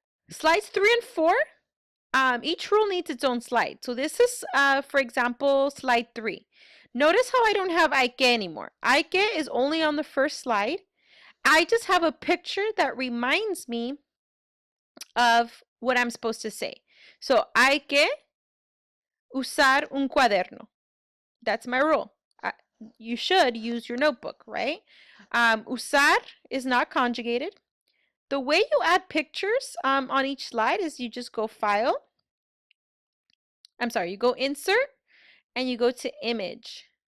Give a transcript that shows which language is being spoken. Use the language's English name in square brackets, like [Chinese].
[English] Slides 3 and 4, each rule needs its own slide. So this is, for example, slide 3. Notice how I don't have Ike anymore. Ike is only on the first slide. I just have a picture that reminds me of what I'm supposed to say. [Spanish] So, hay que usar un cuaderno. [English] That's my rule. You should use your notebook, right? Usar is not conjugated. The way you add pictures on each slide is you just go File. You go Insert, and you go to Image.